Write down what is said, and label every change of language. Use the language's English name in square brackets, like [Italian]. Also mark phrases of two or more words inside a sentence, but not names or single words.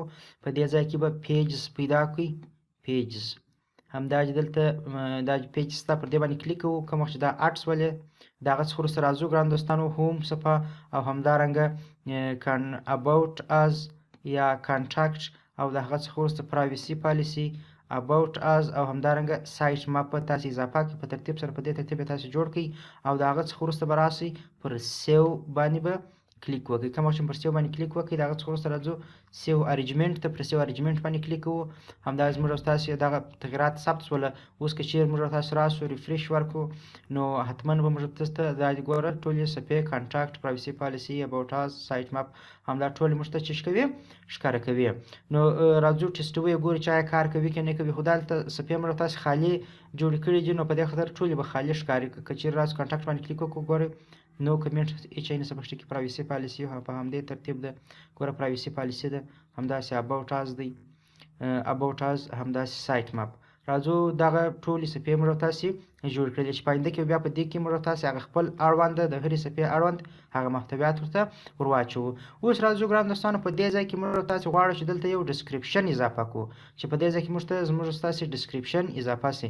[Pashto] په دې ځای کې به پیجز پیدا کړئ. پیجز همدا چې دلته دا پیج ستا پر دې باندې کلیک کوو. کوم وخت چې دا اډ شولې د هغه څخه وروسته راځو ګران دوستانو هوم صفحه او همدارنګه [English] about us [Pashto] یا کانټاکټ او د هغه څخه وروسته [English] privacy policy about us [Pashto] او همدارنګه [English] site map [Pashto] په تاسې اضافه کړئ. په ترتیب سره په دې ترتیب یې تاسې جوړ کړئ او د هغه څخه وروسته به راسئ پر سیو باندې به کلیک وکړئ. کوم وخت چې پر سیو باندې کلیک وکړئ د هغه څخه وروسته راځو [English] save arrangement [Pashto] ته. پر [English] save arrangement [Pashto] باندې کلیک کوو. همداسې موږ او تاسې دغه تغیرات ثبت شوله. اوس که چیرې موږ او تاسې راسو ریفریش ورکړو نو حتما به موږ ته دا ګوره ټولې صفحې کانټاکټ [English] privacy policy about us site map [Pashto] همدا ټولې موږ ته چې کوي ښکاره کوي. نو راځو ټیسټوو یې ګورو چې آیا کار کوي که نه کوي. خو دلته صفحې موږ تاسې خالي جوړې کړي دي نو په دې خاطر ټولې به خالي ښکاري. که چیرې راسو کانټاکټ باندې کلیک وکړو ګورئ نو کمنټ هیڅ شی نشته پکې کې [English] privacy policy [Pashto] په همدې ترتیب ده. ګوره [English] privacy policy [Pashto] ده همداسې [English] about us [Pashto] دی [English] about us [Pashto] همداسې [English] site map. [Pashto] راځو دغه ټولې صفحې موږ تاسې جوړ کړلې چې په آینده کې بیا په دې کې موږ تاسې هغه خپل اړونده د هرې صفحې اړوند هغه محتویات ورته ورواچوو. اوس راځو ګران دوستانو په دې ځای کې موږ تاسې غواړو چې دلته یو ډسکریپشن اضافه کړو چې په دې ځای کې موږ تاسې ډسکریپشن اضافه سي.